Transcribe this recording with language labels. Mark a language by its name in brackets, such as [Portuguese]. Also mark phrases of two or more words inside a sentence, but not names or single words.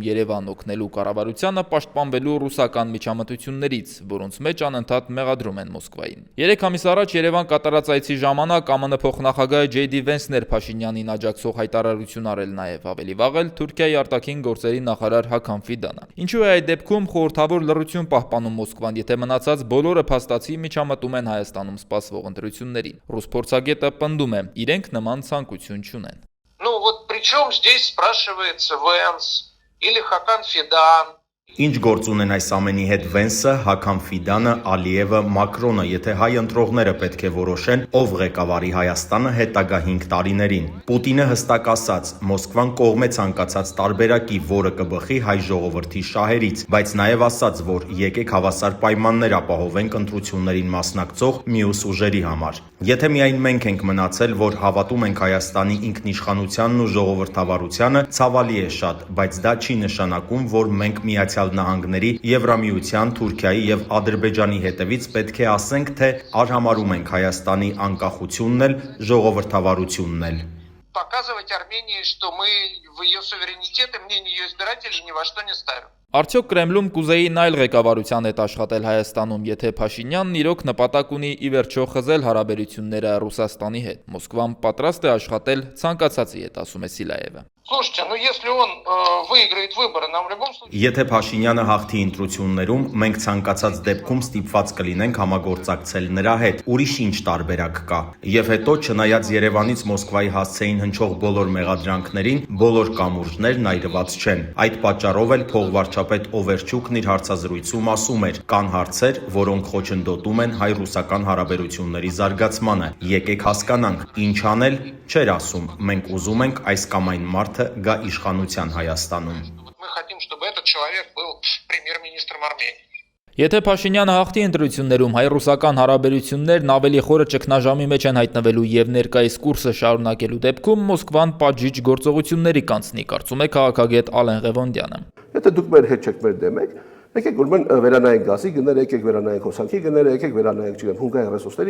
[Armenian] Երևան օգնելու կառավարությանը պաշտպանվելու ռուսական միջամտություններից, որոնց մեջ անընդհատ մեղադրում են Մոսկվային։ 3 ամիս առաջ Երևան կատարած այցի ժամանակ ԱՄՆ փոխնախագահ Ջեյդի Վենսն էր Փաշինյանին աջակցող հայտարարություն արել նաև, ավելի վաղ էլ Թուրքիայի արտաքին գործերի նախարար Հական Ֆիդանը։ Ինչու է այդ դեպքում խորհրդավոր լռություն պահպանում Մոսկվան, եթե մնացած բոլորը փաստացի միջամտում են Հայաստանում սպասվող ընտրություններին։ Ռուս փորձագետը պնդում է, իրենք նման ցանկություն չունեն։ [Russian] Ну вот причем здесь спрашивается Венс или Хакан Фидан. [Armenian] Ինչ գործ ունեն այս ամենի հետ Վենսը, Հական Ֆիդանը, Ալիևը, Մակրոնը, եթե հայ ընտրողները պետք է որոշեն, ով ղեկավարի Հայաստանը հետագա 5 տարիներին։ Պուտինը հստակ ասաց, Մոսկվան կողմ է ցանկացած տարբերակի, որը կբխի հայ ժողովրդի շահերից, բայց նաև ասաց, որ եկեք հավասար պայմաններ ապահովենք ընտրություններին մասնակցող մյուս ուժերի համար։ Եթե միայն մենք ենք մնացել, որ հավատում ենք Հայաստանի ինքնիշխանությանն ու ժողովրդավարությանը, ցավալի է շատ, բայց դա չի նշանակում, որ մենք Միացյալ Նահանգների, Եվրամիության, Թուրքիայի եւ Ադրբեջանի հետևից պետք է ասենք, թե արհամարում ենք Հայաստանի անկախությունն էլ, ժողովրդավարությունն էլ։ [Russian] Показывать Армении, что мы в ее суверенитет и мнение ее избирателей ни во что не ставим. [Armenian] Արդյոք Կրեմլում կուզեին այլ ղեկավարության հետ աշխատել Հայաստանում, եթե Փաշինյանն իրոք նպատակ ունի ի վերջո խզել հարաբերությունները Ռուսաստանի հետ։ Մոսկվան պատրաստ է աշխատել ցանկացածի հետ, ասում է Սիլաևը։ [Russian] Слушайте, ну если он выиграет выборы, нам в любом случае... [Armenian] Եթե Փաշինյանը հաղթի ընտրություններում, մենք ցանկացած դեպքում ստիպված կլինենք համագործակցել նրա հետ, ուրիշ ինչ տարբերակ կա։ Եվ հետո, չնայած Երևանից Մոսկվայի հասցեին հնչող բոլոր մեղադրանքներին, բոլոր կամուրջներն այրված չեն։ Այդ պատճառով էլ փողվարչապետ Օվերչուկն իր հարցազրույցում ասում էր. կան հարցեր, որոնք խոչընդոտում են հայ-ռուսական հարաբերությունների զարգացմանը։ Եկեք հասկանանք, ինչ անել, չէր ասում, մենք ուզում ենք այս կամ այն մարդը գա իշխանության Հայաստանում։ [Russian] Мы хотим, чтобы этот человек был премьер-министром Армении. [Armenian] Եթե Փաշինյանը հաղթի ընտրություններում, հայ-ռուսական հարաբերություններն ավելի խորը ճգնաժամի մեջ են հայտնվելու եւ ներկայիս կուրսը շարունակելու դեպքում Մոսկվան պատժիչ գործողությունների կանցնի, կարծում է քաղաքագետ Ալեն Ղևոնդյանը։ Եթե դուք մեր հետ չեք, մեր դեմ եք, եկեք ուրեմն վերանայենք գազի գները, եկեք վերանայենք հոսանքի գները, եկեք վերանայենք, չգիտեմ, հունգայի ռեսուրսների